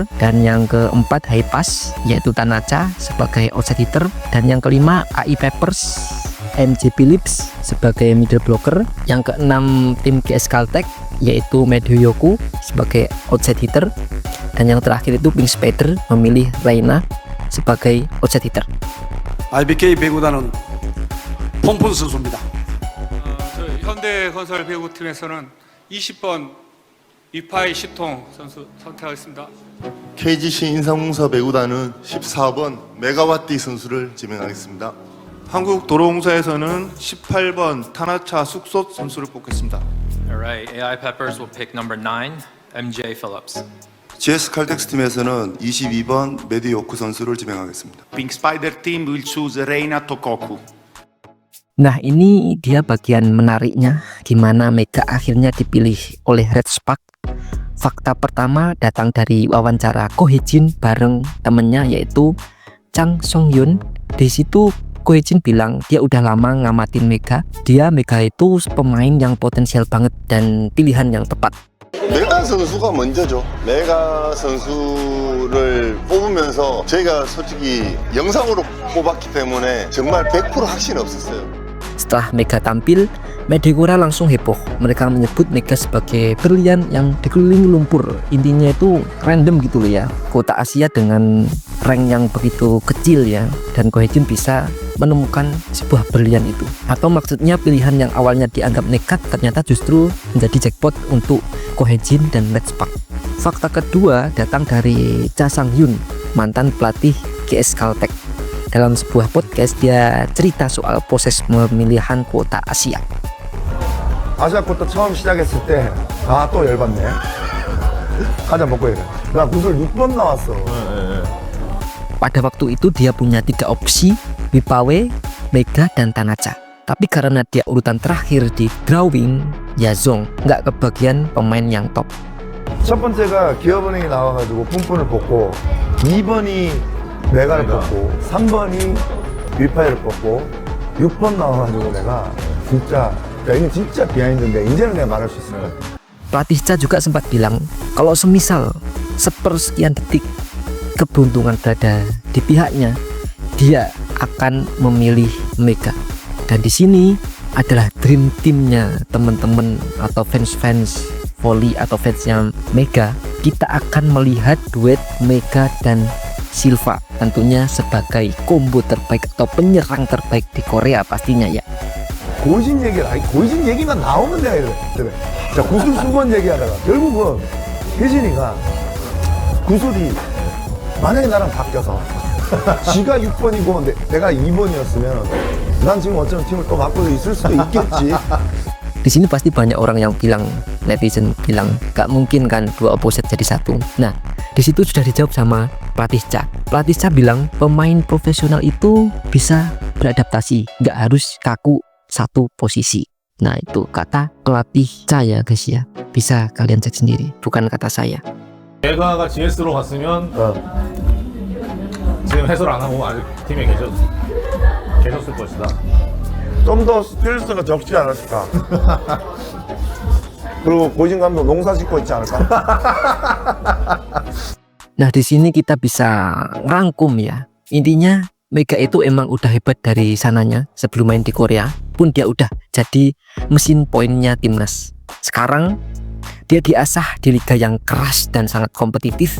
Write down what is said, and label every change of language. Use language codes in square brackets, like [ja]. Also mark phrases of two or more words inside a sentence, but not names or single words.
[id] Dan yang keempat Hypass yaitu Tanacha sebagai [en] offset hitter. [id] Dan yang kelima AI Peppers MJ Phillips sebagai [en] middle blocker. [id] Yang keenam tim GS Caltech yaitu Medyoyoku sebagai [en] outside hitter. [id] Dan yang terakhir itu Pink Spider memilih Reina sebagai [en] outside hitter. [ko] IBK 배구단은 폼푼 선수입니다. 저희 현대건설 배구팀에서는 20번 위파이 시통 선수 선택하겠습니다. KGC 인삼공사 배구단은 14번 메가와티 선수를 지명하겠습니다. 한국도로공사에서는 18번 타나차 숙소 선수를 뽑겠습니다. [en] Alright, AI Peppers will pick number 9, MJ Phillips. [ko] GS 칼텍스 팀에서는 22번 메디오크 선수를 지명하겠습니다. [en] Pink Spider Team will choose Reina Tokoku. [id] Nah, ini dia bagian menariknya gimana Mega akhirnya dipilih oleh Red Spark. Fakta pertama datang dari wawancara Ko Hee-jin bareng temennya yaitu Chang Song-hyun. Di situ Ko Hee-jin bilang dia udah lama ngamatin Mega. Mega itu pemain yang potensial banget dan pilihan yang tepat. [ko] 메가 선수가 먼저죠. 메가 선수를 뽑으면서 저희가 솔직히 영상으로 뽑았기 때문에 정말 100% 확신 없었어요. [id] Setelah Mega tampil, media Korea langsung heboh. Mereka menyebut Mega sebagai berlian yang dikelilingi lumpur. Intinya itu random gitu loh ya. Kota Asia dengan rank yang begitu kecil ya. Dan Ko Hee-jin bisa menemukan sebuah berlian itu. Atau maksudnya pilihan yang awalnya dianggap nekat ternyata justru menjadi jackpot untuk Ko Hee-jin dan Red Spark. Fakta kedua datang dari Cha Sang-hyun, mantan pelatih GS Caltech. Dalam sebuah podcast dia cerita soal proses pemilihan kuota Asia. [ko] 아시아 쿼터 처음 시작했을 때 또 열받네. 가자 먹고 이래. 나 구슬 6번 나왔어. [id] Pada waktu itu dia punya 3 opsi, Wipawe, Mega, dan Tanacha. Tapi karena dia urutan terakhir di drawing, ya Zong nggak kebagian pemain yang top. [ko] 첫 번째가 기업은행이 나와가지고 뿜뿜을 뽑고 2번이 메가를 뽑고 3번이 위파이를 뽑고 6번 나와가지고 내가 진짜 ini 진짜 비하인드인데 이제는 내가 말할 수 있을 것 같아. [id] Pelatih Cha juga sempat bilang kalau semisal sepersekian detik keberuntungan berada di pihaknya, dia akan memilih Mega. Dan di sini adalah [en] dream teamnya [id] teman-teman atau fans-fans volley atau fansnya Mega. Kita akan melihat duet Mega dan Silva, tentunya sebagai combo terbaik atau penyerang terbaik di Korea pastinya ya. [ko] 고진 얘기를 고진 얘기만 나오면 내가 이래. 자, 구슬 수건 얘기하다가 결국은 혜진이가 구슬이 만약에 나랑 바뀌어서 지가 6번이고 내가 2번이었으면 난 지금 어쩌면 팀을 또 바꾸고 있을 수도 있겠지. [id] Di sini pasti banyak orang yang bilang, netizen bilang, gak mungkin kan dua opposite jadi satu. Nah, di situ sudah dijawab sama pelatih Cha. Pelatih Cha bilang pemain profesional itu bisa beradaptasi, gak harus kaku satu posisi. Nah, itu kata pelatih Cha ya guys ya. Bisa kalian cek sendiri, bukan kata saya. [ko] 메가가 GS로 갔으면 지금 해설 안 하고 아직 팀에 계셨을 것이다. 좀 더 스트레스가 적지 않았을까. 그리고 고진 감독 농사 짓고 있지 않을까. [id] Nah, di sini kita bisa rangkum ya. Intinya Mega itu emang udah hebat dari sananya sebelum main di Korea pun dia udah jadi mesin poinnya timnas. Sekarang dia diasah di liga yang keras dan sangat kompetitif.